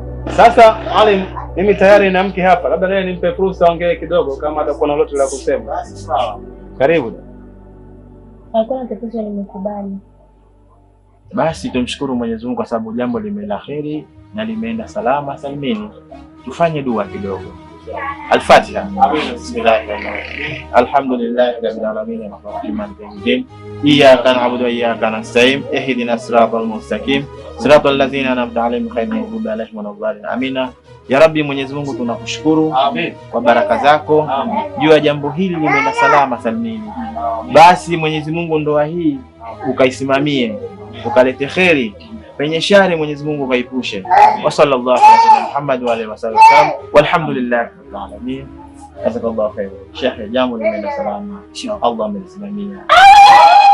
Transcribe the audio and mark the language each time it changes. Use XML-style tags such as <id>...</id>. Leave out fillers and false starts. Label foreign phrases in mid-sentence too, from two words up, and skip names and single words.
<sw>Sasa Alim, mimi tayari na mke hapa. Labda naye nimpe fursa aongee kidogo kama atakuwa na lolote la kusema. Sawa. Karibu. Hakuna tatizo, nimekubali. Basi tumshukuru Mwenyezi Mungu kwa sababu jambo limeenda kheri na limeenda salama salimini. Tufanye dua kidogo. Al-Fatiha.</sw> <ar>بسم الله الرحمن الرحيم الحمد لله رب العالمين الرحمن الرحيم. إياك نعبد وإياك نستعين اهدنا الصراط المستقيم. صراط الذين أنعمت عليهم غير المغضوب عليهم ولا الضالين.</ar> <sw>Amina. Ya Rabbi, Mwenyezi Mungu tunakushukuru kwa baraka zako juu ya jambo hili limeenda salama salimini. Basi Mwenyezi Mungu ndoa hii ukaisimamie, ukalete kheri, penye shari Mwenyezi Mungu ukaipushe.</sw> <ar>وصلى الله على محمد وآله وسلم والحمد لله رب العالمين. جزاك الله خير.</ar> <sw>Sheikh, jambo limeenda salama. Allah amelisimamia.</sw>